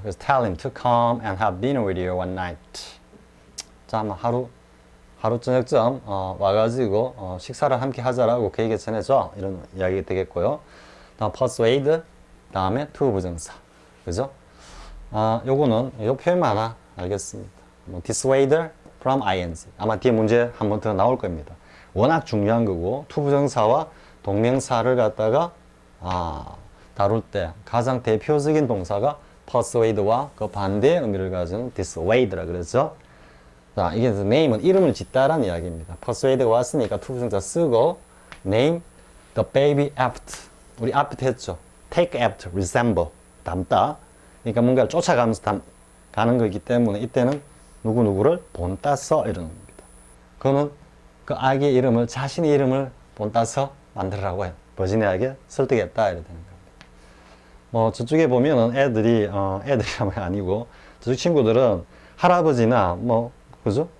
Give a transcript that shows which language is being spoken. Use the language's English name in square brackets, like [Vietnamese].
[Korean] 그래서 [English] tell him to come and have dinner with you one night. [Korean] 자, 하루 저녁쯤 와가지고 식사를 함께 하자라고 그에게 전해줘 이런 이야기가 되겠고요. 다음 persuade, 다음에 to 부정사, 그죠? 요거는 요 표현만 하나 알겠습니다. 뭐 dissuade from ing 아마 뒤에 문제 한 번 더 나올 겁니다. 워낙 중요한 거고 to 부정사와 동명사를 갖다가 다룰 때 가장 대표적인 동사가 persuade와 그 반대의 의미를 가지는 dissuade라 그랬죠. 자, 이게 name은 이름을 짓다라는 이야기입니다. persuade가 왔으니까 to 부정사 쓰고 [English] name the baby after [Korean] 우리 앞에 했죠. take after, resemble 닮다. 그러니까 뭔가를 쫓아가면서 가는 거기 때문에 이때는 누구누구를 본따서 이러는 겁니다. 그거는 그 아기의 이름을 자신의 이름을 본따서 만들으라고 해요. 버지니아에게 설득했다 이렇게 되는 겁니다. 뭐 저쪽에 보면은 애들이라면 아니고 저쪽 친구들은 할아버지나 뭐 그죠?